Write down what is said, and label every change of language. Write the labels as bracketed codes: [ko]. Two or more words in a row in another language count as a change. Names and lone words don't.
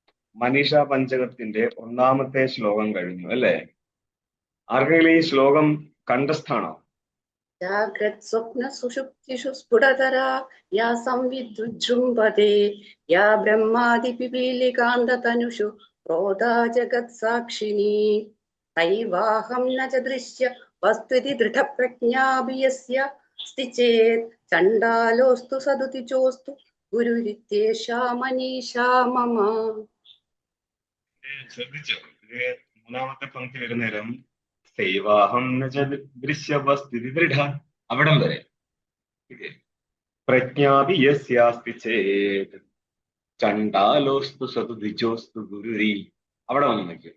[ml] മനീഷ പഞ്ചകത്തിന്റെ ഒന്നാമത്തെ ശ്ലോകം കഴിഞ്ഞു അല്ലേ? ആർക്കെങ്കിലും ഈ ശ്ലോകം കണ്ടസ്ഥാണോ? [sa] जाग्रत् स्वप्न सुषुप्तिषु स्फुटतरा या संविद्युज्जृम्भते या ब्रह्मादिपिपीलिकान्ततनुषु प्रोदा जगत्साक्षिणी तैवाहं न च दृश्य वस्तुति दृढप्रज्ञापि यस्य अस्ति चेत् चण्डालोऽस्तु सदुतिचोऽस्तु गुरुरित्येषा मनीषा मम. [ml] ശ്രദ്ധിച്ചോ? ഇത് മൂന്നാമത്തെ പങ്ക്തി വരുന്നേരം [sa] सैवाहं दृश्यवस्तुति दृढ [ml] അവിടം വരെ. [sa] प्रज्ञापि यस्यास्ति चेत् चण्टालोस्तु सतु द्विजोस्तु गुरुरि [ml] അവിടെ വന്ന് നിൽക്കും.